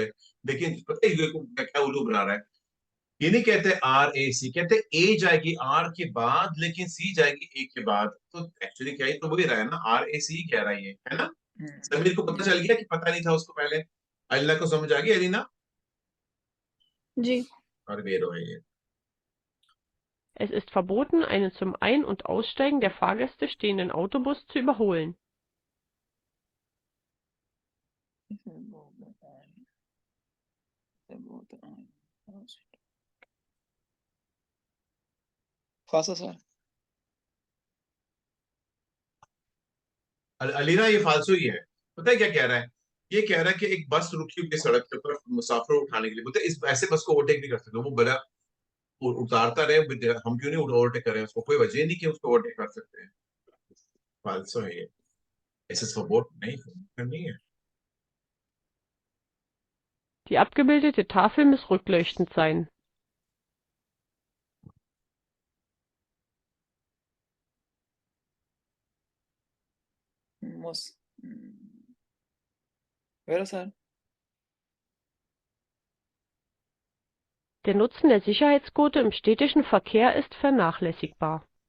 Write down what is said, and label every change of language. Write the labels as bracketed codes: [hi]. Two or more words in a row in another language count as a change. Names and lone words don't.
[hi] लेकिन पता है ये क्या उल्लू बना रहा है? ये नहीं कहते आर ए सी, कहते ए जाएगी आर के बाद, लेकिन सी जाएगी ए के बाद। तो एक्चुअली क्या, ही तो वही रहा है ना, आर ए सी कह रहा है ये, है ना? समीर को पता चल गया कि पता नहीं था उसको पहले? अल्लाह को समझ आ गई अलीना? जी। और वेरो है ये। [de] Es ist verboten, einen zum Ein- und Aussteigen der Fahrgäste stehenden Autobus zu überholen. [hi] फाल्सो सर। अलीना ये फालसू ही है। पता है क्या कह रहा है? ये कह रहा है कि एक बस रुकी हुई है सड़क के ऊपर मुसाफिरों को उठाने के लिए, बोलते हैं, इस ऐसे बस को ओवरटेक नहीं कर सकते। वो बड़ा उतारता रहे, हम क्यों नहीं ओवरटेक कर रहे हैं उसको? कोई वजह नहीं कि उसको ओवरटेक कर सकते हैं। फालसू है ये, ऐसे सपोर्ट नहीं है। [de] Die abgebildete Tafel muss rückleuchtend sein. muss वेरो सर। Der Nutzen der Sicherheitsgurte im städtischen Verkehr ist vernachlässigbar.